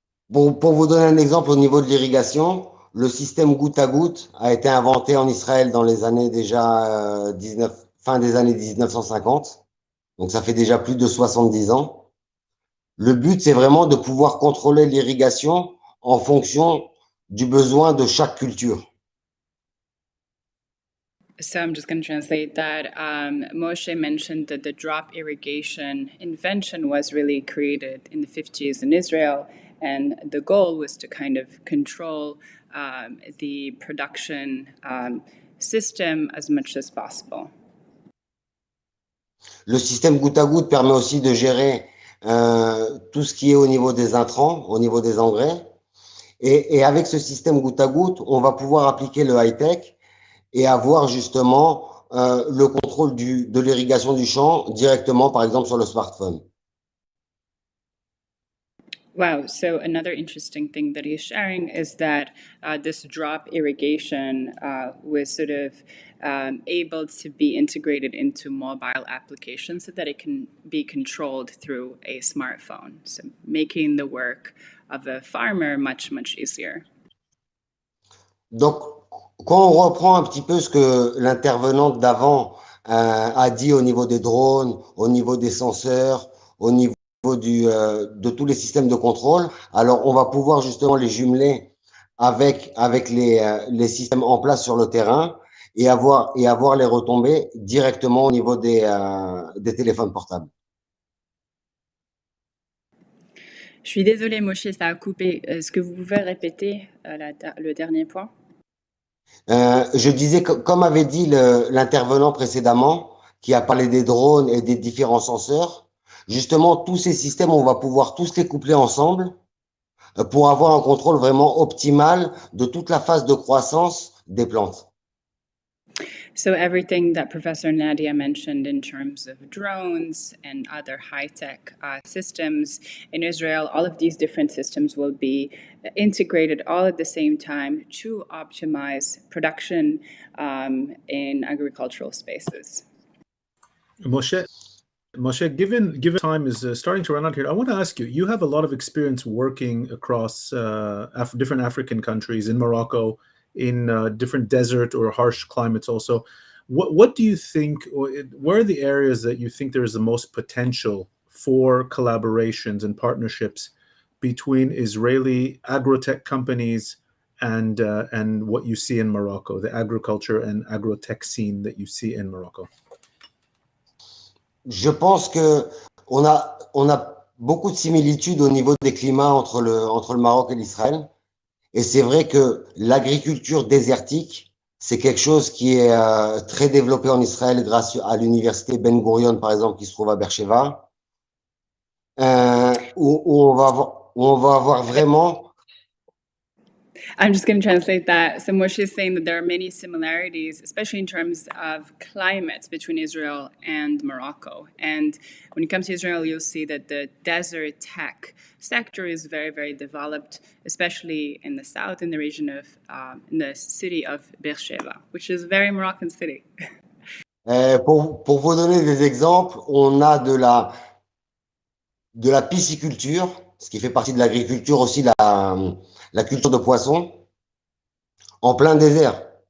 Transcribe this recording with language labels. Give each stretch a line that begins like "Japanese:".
French: Pour vous donner un exemple au niveau de l'irrigation, le système goutte à goutte a été inventé en Israël dans les années déjà fin des années 1950. Donc ça fait déjà plus de 70 ans. Le but, c'est vraiment de pouvoir contrôler l'irrigation en fonction du besoin de chaque culture.
English: So I'm just going to translate that. Moshe mentioned that the drop irrigation invention was really created in the 50s in Israel, and the goal was to kind of control the production system as much as possible.
French: Le système goutte à goutte permet aussi de gérer tout ce qui est au niveau des intrants, au niveau des engrais. Et avec ce système goutte à goutte, on va pouvoir appliquer le high-tech et avoir justement le contrôle de l'irrigation du champ directement, par exemple, sur le smartphone.
English: Wow. So another interesting thing that he's sharing is that this drop irrigation was sort of able to be integrated into mobile applications so that it can be controlled through a smartphone. So making the work of a farmer much, much easier.
French: Donc, quand on reprend un petit peu ce que l'intervenante d'avant a dit au niveau des drones, au niveau des senseurs, au niveau de tous les systèmes de contrôle, alors on va pouvoir justement les jumeler avec les systèmes en place sur le terrain et avoir les retombées directement au niveau des téléphones portables. Je suis désolée, Moshe, ça a coupé. Est-ce que vous pouvez répéter le dernier point? Je disais, comme avait dit l'intervenant précédemment, qui a parlé des drones et des différents senseurs, justement, tous ces systèmes, on va pouvoir tous les coupler ensemble pour avoir un contrôle vraiment optimal de toute la phase de croissance des plantes.
English: So everything that Professor Nadia mentioned in terms of drones and other high-tech systems in Israel, all of these different systems will be integrated all at the same time to optimize production in agricultural spaces. Moshe, given time is starting to run out here, I want to ask you, you have a lot of experience working across different African countries, in Morocco, in different desert or harsh climates also. What do you think, where are the areas that you think there is the most potential for collaborations and partnerships between Israeli agrotech companies and what you see in Morocco, the agriculture and agrotech scene that you see in Morocco?
French: Je pense que on a beaucoup de similitudes au niveau des climats entre le Maroc et l'Israël. Et c'est vrai que l'agriculture désertique, c'est quelque chose qui est très développé en Israël grâce à l'université Ben Gurion, par exemple, qui se trouve à Beersheba, où on va avoir vraiment...
English: I'm just going to translate that. So Moshe is saying that there are many similarities, especially in terms of climates between Israel and Morocco. And when it comes to Israel, you'll see that the desert tech sector is very, very developed, especially in the south, in the region of, in the city of Beersheba, which is a very Moroccan city.
French: Pour vous donner des exemples, on a de la pisciculture, ce qui fait partie de l'agriculture aussi, la culture de poissons, en plein désert.